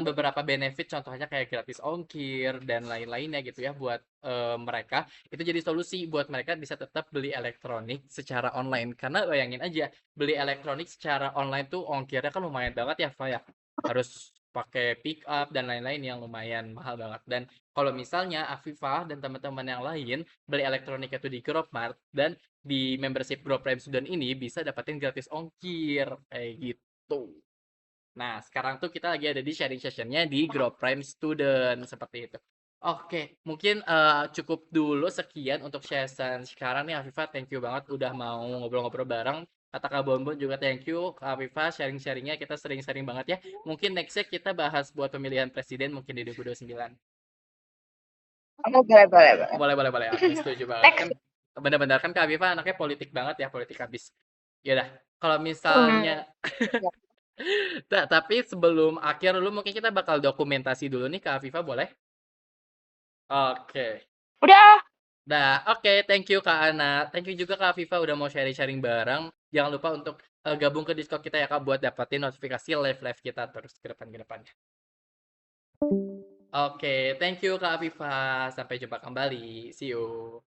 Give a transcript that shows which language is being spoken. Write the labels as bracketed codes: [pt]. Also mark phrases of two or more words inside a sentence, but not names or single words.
[id] beberapa benefit contohnya kayak gratis ongkir dan lain-lainnya gitu ya buat mereka itu jadi solusi buat mereka bisa tetap beli elektronik secara online karena bayangin aja beli elektronik secara online tuh ongkirnya kan lumayan banget ya Fa ya harus pakai pick up dan lain-lain yang lumayan mahal banget dan kalau misalnya Afifah dan teman-teman yang lain beli elektronik itu di Grabmart dan di membership Grab Prime Student ini bisa dapetin gratis ongkir kayak gitu. Nah, sekarang tuh kita lagi ada di [en] sharing sessionnya [id] di Grow Prime Student seperti itu. Oke, mungkin cukup dulu sekian untuk session sekarang nih Afifah. [en] Thank you [id] banget udah mau ngobrol-ngobrol bareng. Kata Kak Bonbon juga [en] thank you [id] Kak Afifah sharing-sharingnya kita sering-sering banget ya. Mungkin nextnya kita bahas buat pemilihan presiden mungkin di 2029. Oh, boleh, boleh, boleh. Boleh, boleh, boleh. Oke, setuju banget. Kan Next. benar-benar kan Kak Afifah anaknya politik banget ya, politik habis. Ya udah, kalau Hmm. misalnya tapi sebelum akhir dulu mungkin kita bakal dokumentasi dulu nih Kak Afifa boleh? Oke. Udah. Dah, oke, [en] thank you Kak Ana. Thank you [id] juga Kak Afifa udah mau sharing-sharing bareng. Jangan lupa untuk gabung ke Discord kita ya Kak buat dapetin notifikasi live-live kita terus ke depannya. Oke, [en] thank you [id] Kak Afifa. Sampai jumpa kembali. [en] See you.